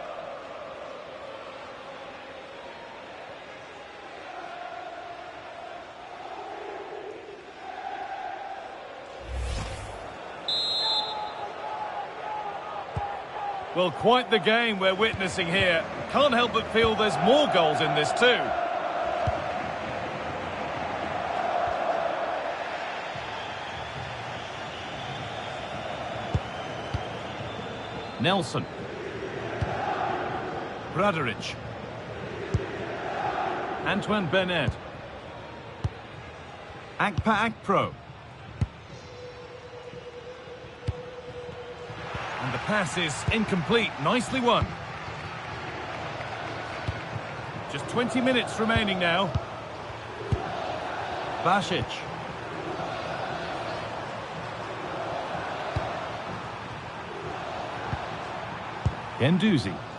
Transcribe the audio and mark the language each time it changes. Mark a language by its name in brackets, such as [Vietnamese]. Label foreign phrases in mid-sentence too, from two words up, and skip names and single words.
[English] Well, quite the game we're witnessing here. Can't help but feel there's more goals in this too. Nelson. Bradaric. Antoine Bernard. Akpa Akpro. And the pass is incomplete. Nicely won. Just 20 minutes remaining now. Basic. Guendouzi.